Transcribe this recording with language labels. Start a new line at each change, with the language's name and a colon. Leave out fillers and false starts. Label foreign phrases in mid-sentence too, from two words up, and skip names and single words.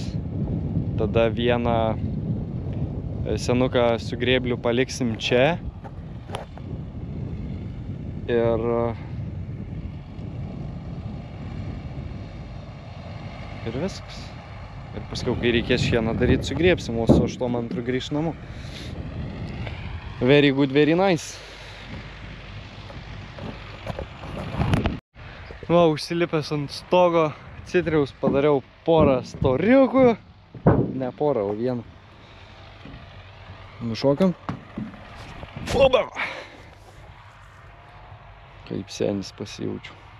Lithuanian: Tada vieną senuką su grėbliu paliksim čia. Ir viskas. Ir paskui, kai reikės šieną daryti, sugrėbsim, o su 8 grįž namo.
English: Very good, very nice.
Lithuanian: Va, užsilipęs ant stogo citriaus padariau porą storiukų. Ne porą, o vieną. Nušokam. Oba! Kaip senis pasijaučiu.